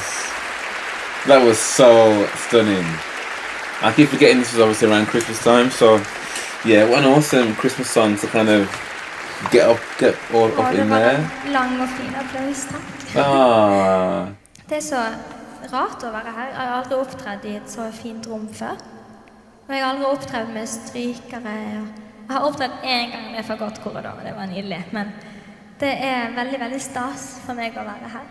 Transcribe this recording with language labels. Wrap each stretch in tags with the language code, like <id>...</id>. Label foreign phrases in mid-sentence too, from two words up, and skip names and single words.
<en>That was so stunning. I keep forgetting this was obviously around Christmas time, so yeah, what an awesome Christmas song to kind of get all up</en> <no>Det</no> <en>in</en> <no>var</no> <en>there.</en> <no>en lang og fin applaus, takk. Ah, Det er så rart å være her. Jeg har aldri opptredd i et så fint rom før. Og jeg har aldri opptredd med strykere. Jeg har opptredd en gang med fagottkorridor, og det var nydelig. Men det er veldig, veldig stas for meg å være her.</no>